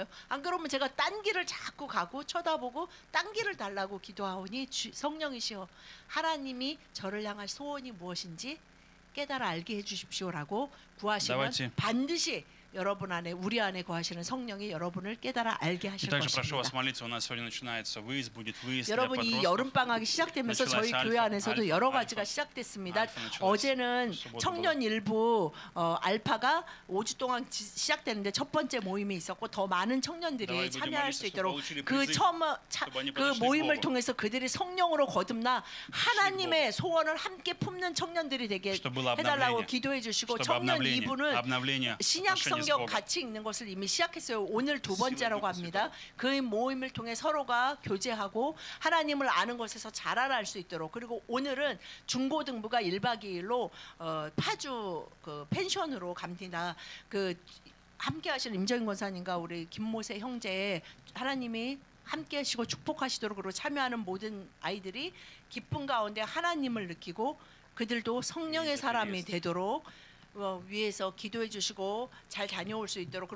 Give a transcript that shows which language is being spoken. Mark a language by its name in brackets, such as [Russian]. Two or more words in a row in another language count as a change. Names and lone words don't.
[Korean] 안 그러면 제가 딴 길을 자꾸 가고 쳐다보고 딴 길을 달라고 기도하오니 성령이시여 하나님이 저를 향한 소원이 무엇인지 깨달아 알게 해주십시오라고 구하시면 [Russian] Давайте. [Korean] 반드시 여러분 안에 우리 안에 거하시는 성령이 여러분을 깨달아 알게 [Russian] И [Korean] 하실 [Russian] также прошу вас [Korean] 것입니다. [Russian] молиться. У нас сегодня начинается выезд, будет выезд для [Korean] 여러분 이 [Russian] подростков. [Korean] 여름 방학이 시작되면서 저희 [Russian] началась [Korean] 교회 안에서도 알파, 여러 가지가 알파. 시작됐습니다. [Russian] 알파 началась. [Korean] 어제는 수고도 청년 일부 알파가 5주 동안 시작됐는데 첫 번째 모임이 있었고 더 많은 청년들이 [Russian] давай будем [Korean] 참여할 수 [Russian] молиться, [Korean] 있도록 [Russian] чтобы получили [Korean] 그 [Russian] призыв, [Korean] 처음 [Russian] чтобы они [Korean] 그 [Russian] подошли к [Korean] 모임을 [Russian] Богу. [Korean] 통해서 그들이 성령으로 거듭나 하나님의 소원을 함께 품는 청년들이 되게 [Russian] Чтобы было [Korean] 해달라고 [Russian] обновление. [Korean] 기도해 주시고 [Russian] Чтобы [Korean] 청년 [Russian] обновление, [Korean] 2부는 [Russian] обновление [Korean] 신약 [Russian] отношений с [Korean] 성경 [Russian] Богом. [Korean] 같이 읽는 것을 이미 시작했어요. 오늘 두 번째라고 [Russian] Духа [Korean] 합니다. 그 모임을 통해 서로가 교제하고 하나님을 아는 것에서 자라날 수 있도록. 그리고 오늘은 중고등부가 1박 2일로 파주 그 펜션으로 갑니다. 그 함께 하시는 임정인 권사님과 우리 김모세 형제 하나님이 함께 하시고 축복하시도록 그리고 참여하는 모든 아이들이 기쁨 가운데 하나님을 느끼고 그들도 성령의 사람이 되도록 위에서 기도해 주시고 잘 다녀올 수 있도록.